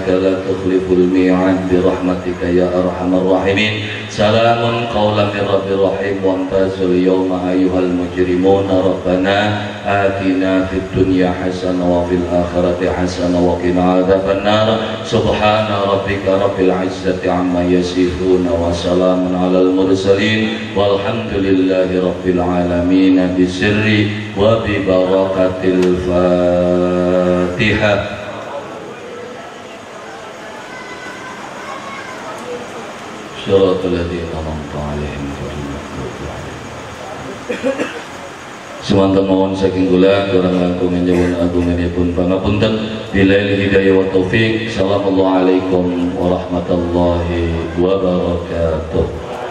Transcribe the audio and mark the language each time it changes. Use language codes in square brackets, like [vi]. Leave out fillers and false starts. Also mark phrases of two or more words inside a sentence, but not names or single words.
[ar] لا تخلف الميعاد برحمتك يا أرحم الراحمين سلام قولا من رب رحيم وامتازوا اليوم أيها المجرمون ربنا آتنا في الدنيا حسنة وفي الآخرة حسنة وقنا عذاب النار سبحان ربك رب العزة عما يصفون وسلام على المرسلين والحمد لله رب العالمين بسر وببركة الفاتحة. صراط الذين أنعمت عليهم غير المغضوب عليهم. [jv] Semanten mawon saking kula kurang langkung nyuwun agunganipun pangapunten [ar] بالله هداية و توفيق. السلام عليكم ورحمة الله وبركاته.